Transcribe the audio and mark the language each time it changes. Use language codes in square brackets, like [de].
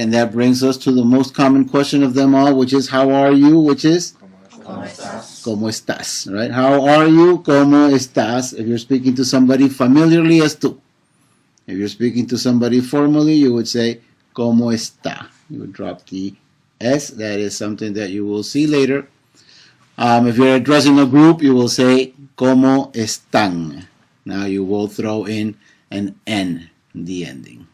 [en] And that brings us to the most common question of them all, which is how are you, which is [es] ¿Cómo estás? [en] Right? How are you? [es] ¿Cómo estás? [en] If you're speaking to somebody familiarly as tú. If you're speaking to somebody formally, you would say [es] ¿Cómo está? [en] You would drop the S. That is something that you will see later. If you're addressing a group, you will say [es] ¿Cómo están? [en] Now you will throw in an N in the ending.